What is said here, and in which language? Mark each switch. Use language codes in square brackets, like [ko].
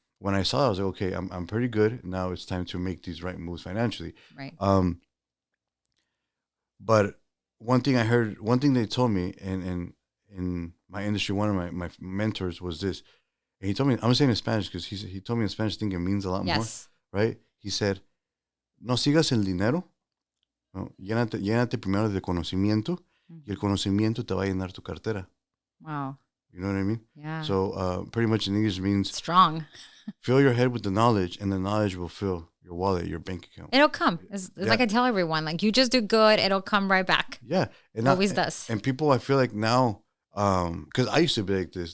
[en] When I saw it, I was like, okay, I'm pretty good. Now it's time to make these right moves financially. Right. But one thing they told me in my industry, one of my mentors was this, and he told me, I'm saying in Spanish because he told me in Spanish, I think it means a lot more, right? [es] He said, no sigas el dinero, no, llénate primero de conocimiento, y el conocimiento te va a llenar tu cartera. [en] Wow. You know what I mean? Yeah. So pretty much in English means strong. Fill your head with the knowledge, and the knowledge will fill your wallet, your bank account. It'll come. It's like I tell everyone, like you just do good, it'll come right back. Yeah. It always does. And people, I feel like now, Because I used to be like this.